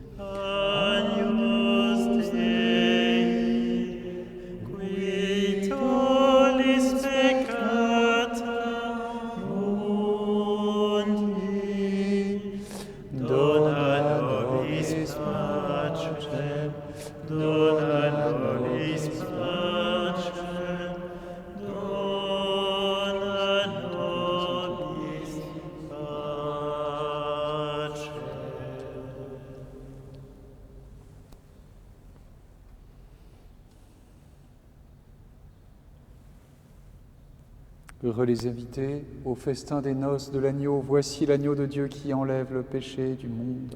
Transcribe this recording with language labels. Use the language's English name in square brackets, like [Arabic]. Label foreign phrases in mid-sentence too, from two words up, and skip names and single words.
[Latin] Agnus Dei, qui tollis peccata mundi, dona nobis pacem, dona nobis pacem, dona nobis pacem. [French] Heureux les invités au festin des noces de l'agneau. Voici l'agneau de Dieu qui enlève le péché du monde.